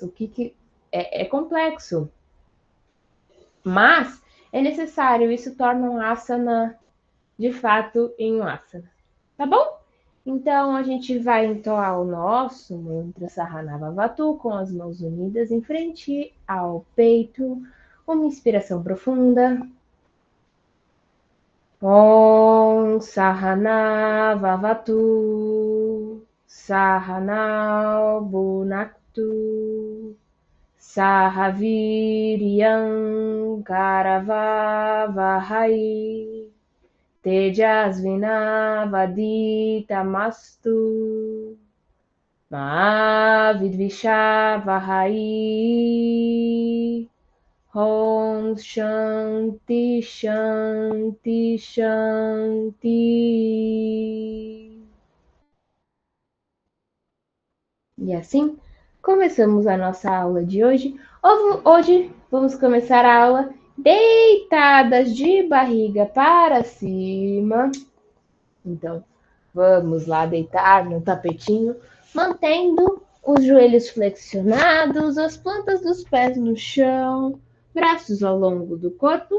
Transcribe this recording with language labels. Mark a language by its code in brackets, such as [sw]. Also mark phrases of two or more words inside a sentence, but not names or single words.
[pt] O que é complexo, mas é necessário. Isso torna um asana de fato em um asana. Tá bom? Então a gente vai entoar o nosso mantra Sahanavavatu com as mãos unidas em frente ao peito. Uma inspiração profunda. [sa] ॐ सहनाववतु सहनौ भुनक्तु सहवीर्यं करवावहै तेजस्विनावधीतमस्तु माविद्विषावहै. ॐ शान्तिः शान्तिः शान्तिः. [pt] E assim começamos a nossa aula de hoje. Hoje vamos começar a aula deitadas de barriga para cima. Então, vamos lá deitar no tapetinho, mantendo os joelhos flexionados, as plantas dos pés no chão, braços ao longo do corpo.